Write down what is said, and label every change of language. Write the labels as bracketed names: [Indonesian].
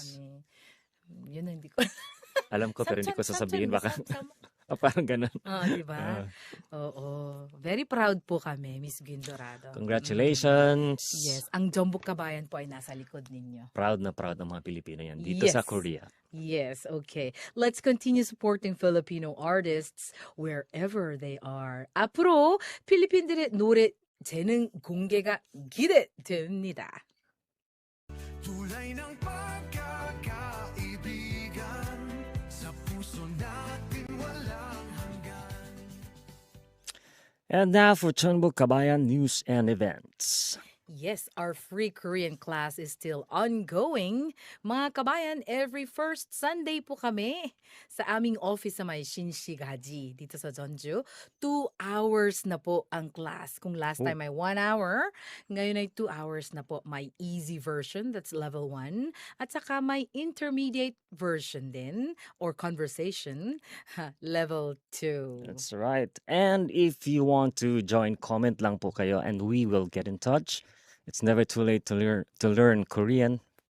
[Filipino] kami. Yun ang hindi ko. Alam ko, pero hindi ko sasabihin. Baka Samsam. parang ganun. Di ba? Oo. Very proud po kami, Miss Gwen Dorado. [English] Congratulations. Yes. [Filipino] Ang Jombok Kabayan po ay nasa likod ninyo. Proud na proud ng mga Pilipino yan dito sa [English] Yes. Korea. Yes, okay. Let's continue supporting Filipino artists wherever they are. [Korean] 앞으로 필리핀들의 노래 재능 공개가 기대됩니다. [Filipino] Tulay ng pagkakaibigan sa puso natin walang hanggan. [English] And now for Chonbuk Kabayan news and events. Yes, our free Korean class is still ongoing. [Filipino] Mga kabayan, [English] every first Sunday [Filipino] po kami sa aming office sa may Shinshikaji dito sa Jeonju. 2 hours na po ang class. Kung last time ay 1 hour, ngayon ay 2 hours na po. [English] May easy version, that's level 1. [Filipino] At saka may intermediate version din, or conversation, level 2. [English] That's right. And if you want to join, [Filipino] comment lang po kayo [English] and we will get in touch. It's never too late to learn Korean.